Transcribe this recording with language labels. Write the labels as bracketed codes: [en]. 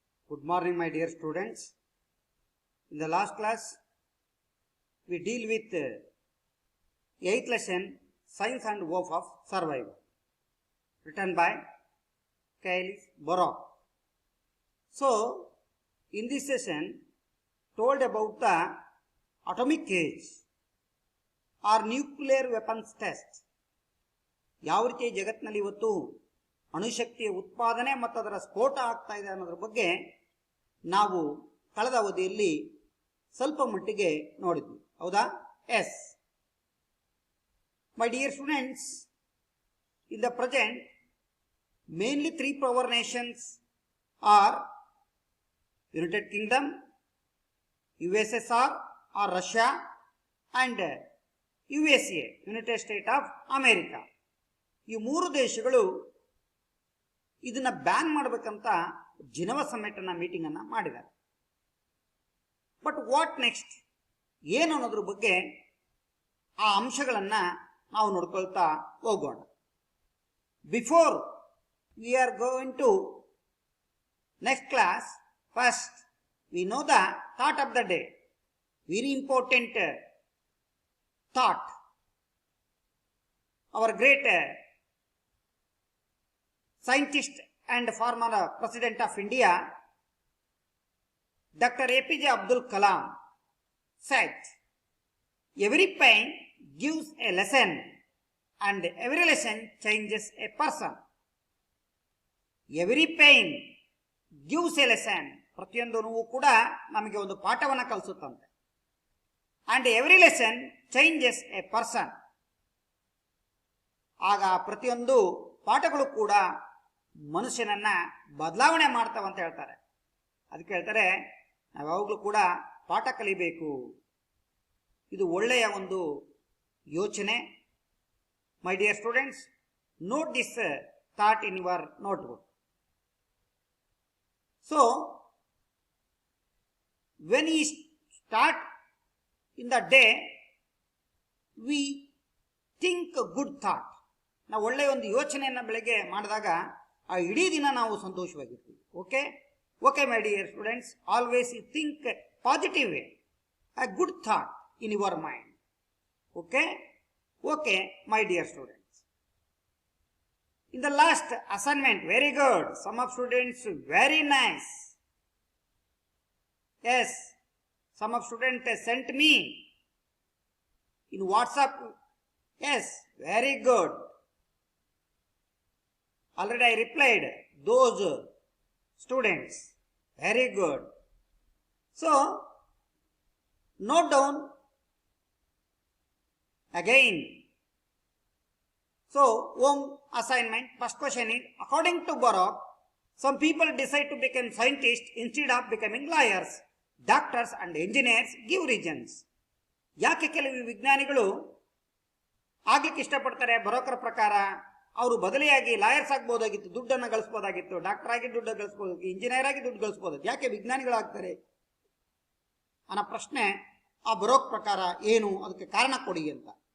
[en] Good morning, my dear students. In the last class, we deal with 8th lesson, Science and Hope of Survival, written by Kyle Borok. So, in this session, told about the atomic age or nuclear weapons test. [kn] ಯಾವ ರೀತಿ ಜಗತ್ತಿನಲ್ಲಿ ಇವತ್ತು ಅಣುಶಕ್ತಿಯ ಉತ್ಪಾದನೆ ಮತ್ತು ಅದರ ಸ್ಫೋಟ ಆಗ್ತಾ ಇದೆ ಅನ್ನೋದ್ರ ಬಗ್ಗೆ ನಾವು ಕಳೆದ ಅವಧಿಯಲ್ಲಿ ಸ್ವಲ್ಪ ಮಟ್ಟಿಗೆ ನೋಡಿದ್ವಿ, ಹೌದಾ? [en] Yes my dear students, in the present mainly 3 power nations are United Kingdom, USSR or Russia and USA, United States of America. [kn] ಈ 3 ದೇಶಗಳು ಇದನ್ನ ಬ್ಯಾನ್ ಮಾಡಬೇಕಂತ ಜಿನೀವಾ ಸಮ್ಮಿಟ್ನ ಮೀಟಿಂಗ್ ಅನ್ನ ಮಾಡಿದ್ದಾರೆ. [en] but what next, [kn] ಏನು ಅನ್ನೋದ್ರ ಬಗ್ಗೆ ಆ ಅಂಶಗಳನ್ನ ನಾವು ನೋಡ್ಕೊಳ್ತಾ ಹೋಗೋಣ. [en] Before we are going to next class, first we know the thought of the day. Very important thought. Our great scientist and former President of India, Dr. APJ Abdul Kalam said, every pain gives a lesson and every lesson changes a person. Every pain gives a lesson. [kn] ಪ್ರತಿಯೊಂದು ನೋವು ಕೂಡ ನಮಗೆ ಒಂದು ಪಾಠವನ್ನು ಕಲಿಸುತ್ತಂತೆ. [en] and every lesson changes a person. [kn] ಆಗ ಪ್ರತಿಯೊಂದು ಪಾಠಗಳು ಕೂಡ ಮನುಷ್ಯನನ್ನ ಬದಲಾವಣೆ ಮಾಡ್ತಾವಂತ ಹೇಳ್ತಾರೆ. ಅದಕ್ಕೆ ಹೇಳ್ತಾರೆ, ನಾವು ಯಾವಾಗಲೂ ಕೂಡ ಪಾಠ ಕಲಿಬೇಕು. ಇದು ಒಳ್ಳೆಯ ಒಂದು ಯೋಚನೆ. [en] My dear students, note this thought in your notebook. So when we start in the day we think good thought. [kn] ನಾವು ಒಳ್ಳೆಯ ಒಂದು ಯೋಚನೆಯನ್ನು ಬೆಳಗ್ಗೆ ಮಾಡಿದಾಗ ಆ ಇಡೀ ದಿನ ನಾವು ಸಂತೋಷವಾಗಿರ್ತೀವಿ. [en] Okay okay my dear students, always you think positive way, a good thought in your mind. Okay okay my dear students, in the last assignment, very good, some of students very nice. Yes, some of student sent me in WhatsApp. Yes, very good. Already I replied those students. Very good. So, note down again. So, home assignment, first question is, according to Borok, some people decide to become scientists instead of becoming lawyers. Doctors and engineers give reasons. [kn] ಯಾಕೆ ಕೆಲವು ವಿಜ್ಞಾನಿಗಳು ಆಗ್ಲಿಕ್ಕೆ ಇಷ್ಟಪಡ್ತಾರೆ? ಬರೋಕರ ಪ್ರಕಾರ ಅವರು ಬದಲಿಯಾಗಿ lawyers ಆಗ್ಬೋದಾಗಿತ್ತು, ದುಡ್ಡನ್ನು ಗಳಿಸಬಹುದಾಗಿತ್ತು, doctor ಆಗಿ ದುಡ್ಡು ಗಳಿಸಬಹುದಾಗಿತ್ತು, ಇಂಜಿನಿಯರ್ ಆಗಿ ದುಡ್ಡು ಗಳಿಸಬಹುದಾಗಿತ್ತು. ಯಾಕೆ ವಿಜ್ಞಾನಿಗಳಾಗ್ತಾರೆ ಅನ್ನೋ ಪ್ರಶ್ನೆ ಆ ಬರೋಕ್ ಪ್ರಕಾರ ಏನು, ಅದಕ್ಕೆ ಕಾರಣ ಕೊಡಿ ಅಂತ.